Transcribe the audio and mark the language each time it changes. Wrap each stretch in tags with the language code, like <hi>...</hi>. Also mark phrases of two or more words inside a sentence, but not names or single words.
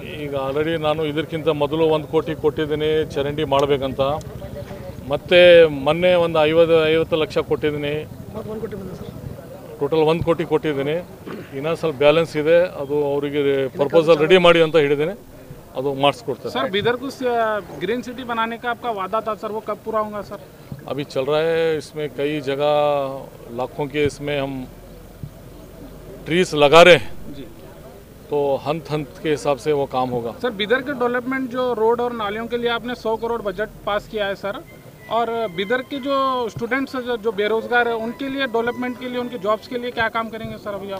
<kn>ಈಗ ಆಲ್ರೆಡಿ ನಾನು ಇದಕ್ಕಿಂತ ಮೊದಲು 1 ಕೋಟಿ ಕೊಟ್ಟಿದ್ದೀನಿ ಚರಂಡಿ ಮಾಡಬೇಕಂತ, ಮತ್ತು ಮೊನ್ನೆ ಒಂದು 50 ಲಕ್ಷ ಕೊಟ್ಟಿದ್ದೀನಿ, ಟೋಟಲ್ 1 ಕೋಟಿ ಕೊಟ್ಟಿದ್ದೀನಿ. ಇನ್ನೂ ಸ್ವಲ್ಪ ಬ್ಯಾಲೆನ್ಸ್ ಇದೆ, ಅದು ಅವರಿಗೆ ಪ್ರಪೋಸಲ್ ರೆಡಿ ಮಾಡಿ ಅಂತ ಹೇಳಿದ್ದೀನಿ, ಅದು ಮಾಡಿಸ್ಕೊಡ್ತಾರೆ.</kn> <hi>सर बिदर को</hi> <en>green city</en> <hi>बनाने का आपका वादा था सर, वो कब पूरा होगा सर? अभी चल रहा है, इसमें कई जगह लाखों के इसमें हम ट्रीज लगा रहे हैं, जी तो हंत के हिसाब से वो काम होगा. सर बिदर के डेवलपमेंट जो रोड और नालियों के लिए आपने 100 करोड़ बजट पास किया है सर, और बिदर के जो स्टूडेंट्स जो बेरोजगार है उनके लिए डेवलपमेंट के लिए, उनके जॉब्स के लिए क्या काम करेंगे सर अभी आप?</hi>